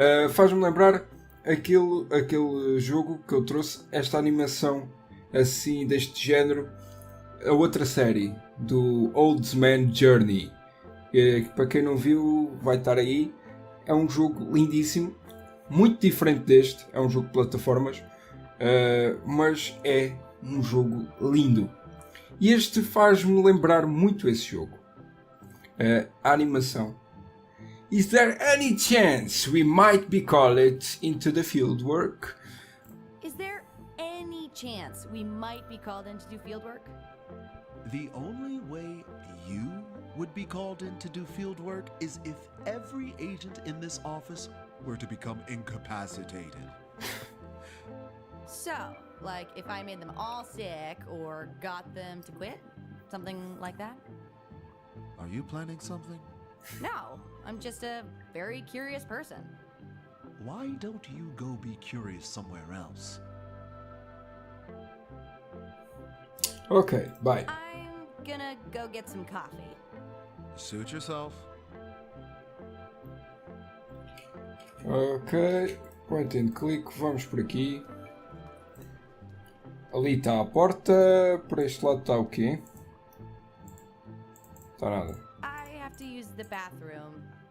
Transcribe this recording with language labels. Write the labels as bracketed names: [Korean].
[Portuguese] Faz-me lembrar aquele jogo que eu trouxe, esta animação assim deste género, a outra série do Old Man Journey, que para quem não viu vai estar aí. É um jogo lindíssimo, muito diferente deste, é um jogo de plataformas, mas é um jogo lindo, e este faz-me lembrar muito esse jogo. A animação. [English] Is there any chance we might be called into the field work? Is there any chance we might be called in to do field work? The only way you would be called in to do field work is if every agent in this office were to become incapacitated. So, like if I made them all sick or got them to quit? Something like that? Are you planning something? No, I'm just a very curious person. Why don't you go be curious somewhere else? Ok, bye. I'm gonna go get some coffee. Suit yourself. [Portuguese] Ok, point and click, vamos por aqui. Ali está a porta, por este lado está o quê? Está nada. [English] the bathroom.